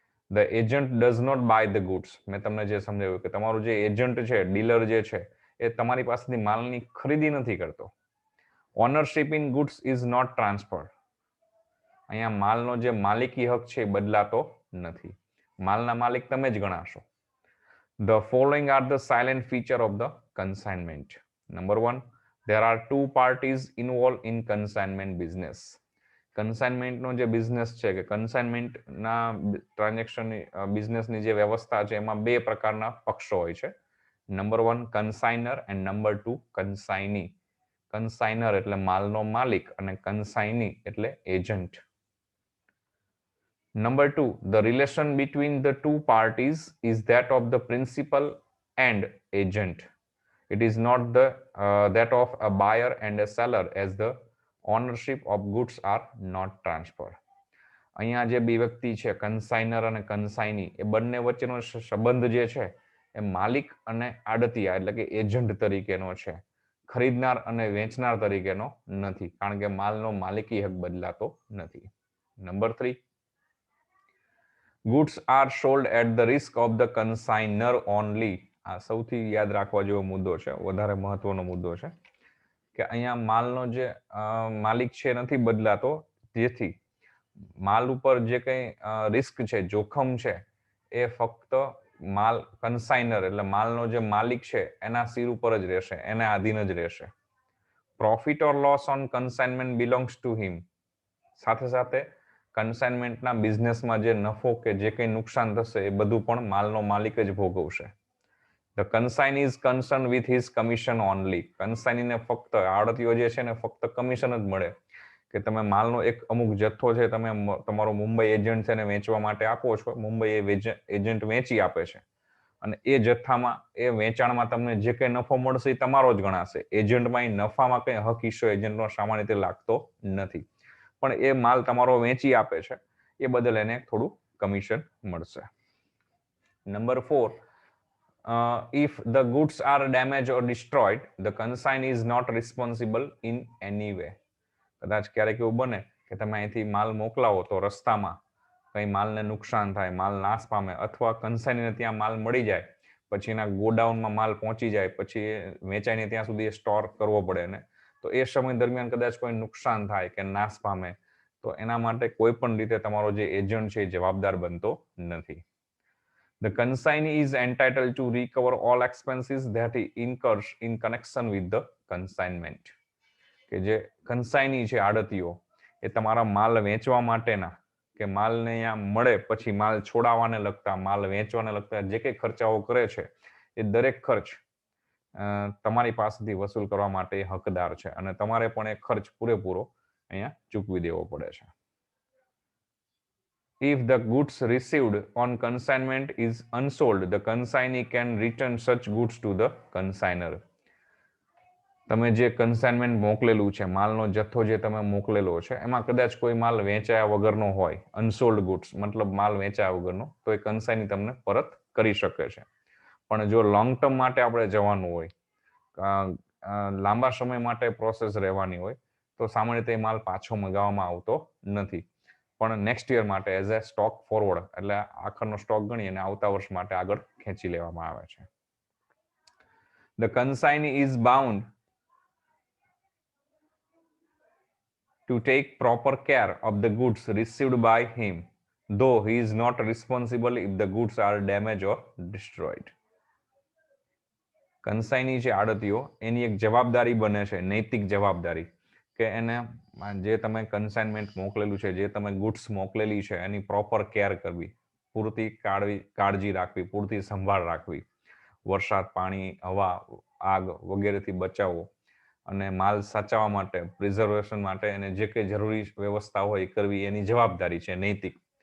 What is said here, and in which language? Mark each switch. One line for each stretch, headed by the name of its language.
English: The agent does not buy the goods.
Gujarati: મેં તમને જે સમજાવ્યું કે તમારું જે એજન્ટ છે, ડીલર જે છે, એ તમારી પાસેથી માલની ખરીદી નથી કરતો.
English: Ownership in goods is not transfer.
Gujarati: અહીંયા માલનો જે માલિકી હક છે એ બદલાતો નથી. માલના માલિક તમે જ ગણાશો.
English: The following are the silent feature of the consignment. Number 1, there are two parties involved in consignment business.
Gujarati: કન્સાઇનમેન્ટનો જે બિઝનેસ છે, કે કન્સાઇનમેન્ટના ટ્રાન્ઝેક્શન બિઝનેસની જે વ્યવસ્થા છે, એમાં બે પ્રકારના પક્ષો હોય છે. Number 1 કન્સાઇનર and number 2 કન્સાઇની. કન્સાઇનર એટલે માલનો માલિક અને કન્સાઇની એટલે agent.
English: Number 2, the relation between the two parties is that of the principal and agent. It is not that of a buyer and a seller, as the ownership of goods are not transferred.
Gujarati: અહીંયા જે બે વ્યક્તિ છે, કન્સાઇનર અને કન્સાઇની, એ બંને વચ્ચેનો સંબંધ જે છે એ માલિક અને આડતિયા એટલે કે એજન્ટ તરીકેનો છે, ખરીદનાર અને વેચનાર તરીકેનો નથી, કારણ કે માલનો માલિકી હક બદલાતો નથી. Number 3,
English: goods are sold at the risk of the consignor only.
Gujarati: આ સૌથી યાદ રાખવા જેવો મુદ્દો છે, વધારે મહત્વનો મુદ્દો છે, કે અહીંયા માલનો જે માલિક છે નથી બદલાતો, જેથી માલ ઉપર જે કંઈ રિસ્ક છે, જોખમ છે, એ ફક્ત માલ કન્સાઇનર એટલે માલનો જે માલિક છે એના સિર ઉપર જ રહેશે, એને આધીન જ રહેશે.
English: Profit or loss on consignment belongs to him.
Gujarati: સાથે સાથે કન્સાઇનમેન્ટના બિઝનેસમાં જે નફો કે જે કંઈ નુકસાન થશે એ બધું પણ માલનો માલિક જ ભોગવશે.
English: The consign is concern with his commission only.
Gujarati: કન્સાઇનીને ફક્ત આડતીઓ જે છે ને ફક્ત કમિશન જ મળે, કે તમે માલનો એક અમુક જથ્થો છે, તમે તમારો મુંબઈ એજન્ટ છે ને વેચવા માટે આપો છો, મુંબઈ એજન્ટ વેચી આપે છે, અને એ જથ્થામાં એ વેચાણમાં તમને જે કંઈ નફો મળશે એ તમારો જ ગણાશે. એજન્ટમાં એ નફામાં કંઈ હક હિસ્સો એજન્ટનો સામાન્ય રીતે લાગતો નથી, પણ એ માલ તમારો વેચી આપે છે એ બદલ એને થોડું કમિશન મળશે. Number 4,
English: if the goods are damaged or destroyed, the consignee is not responsible in any way.
Gujarati: કદાચ ક્યારેક એવું બને કે તમે અહીંથી માલ મોકલાવો તો રસ્તામાં કંઈ માલને નુકસાન થાય, માલ નાશ પામે, અથવા કન્સાઇનીને ત્યાં માલ મળી જાય, પછી એના ગોડાઉનમાં માલ પહોંચી જાય, પછી વેચાઈને ત્યાં સુધી સ્ટોર કરવો પડે ને, તો એ સમય દરમિયાન કદાચ કોઈ નુકસાન થાય કે નાશ પામે, તો એના માટે કોઈ પણ રીતે તમારો જે એજન્ટ છે એ જવાબદાર બનતો નથી.
English: The consignee is entitled to recover all expenses that he incurs in connection with the consignment.
Gujarati: કે જે કન્સાઇની છે, આડતીઓ, એ તમારા માલ વેચવા માટેના કે માલને અહીંયા મળે પછી માલ છોડાવવાને લગતા, માલ વેચવાને લગતા જે કંઈ ખર્ચાઓ કરે છે, એ દરેક ખર્ચ તમારી પાસેથી વસૂલ કરવા માટે હકદાર છે, અને તમારે પણ એ ખર્ચ પૂરેપૂરો અહીંયા ચૂકવી દેવો પડે છે.
English: If the goods received on consignment is unsold, the consignee can return such goods to the consignor.
Gujarati: તમે જે કન્સાઇનમેન્ટ મોકલેલું છે, માલનો જથ્થો જે તમે મોકલેલો છે, એમાં કદાચ કોઈ માલ વેચાયા વગરનો હોય, અનસોલ્ડ ગુડ્સ મતલબ માલ વેચાયા વગરનો, તો એ કન્સાઇની તમને પરત કરી શકે છે. પણ જો લોંગ ટર્મ માટે આપણે જવાનું હોય, લાંબા સમય માટે પ્રોસેસ રહેવાની હોય, તો સામાન્ય રીતે માલ પાછો મંગાવવામાં આવતો નથી. પણ નેક્સ્ટ યર માટે
English: as a stock forward
Gujarati: એટલે આખરનો સ્ટોક ગણી અને આવતા વર્ષ માટે આગળ ખેંચી લેવામાં આવે છે.
English: The consignee is bound to take proper care of the goods received by him, though he is not responsible if the goods are damaged or destroyed.
Gujarati: કન્સાઈની છે આડતીઓ એની એક જવાબદારી બને છે, નૈતિક જવાબદારી, કે એને જે તમે કન્સાઇનમેન્ટ મોકલેલું છે, જે તમે ગુડ્સ મોકલેલી છે એની પ્રોપર કેર કરવી, પૂરતી કાળજી રાખવી, પૂરતી સંભાળ રાખવી, વરસાદ, પાણી, હવા, આગ વગેરેથી બચાવવો અને માલ સાચવવા માટે, પ્રિઝર્વેશન માટે અને જે કંઈ જરૂરી વ્યવસ્થા હોય એ કરવી એની જવાબદારી છે નૈતિક.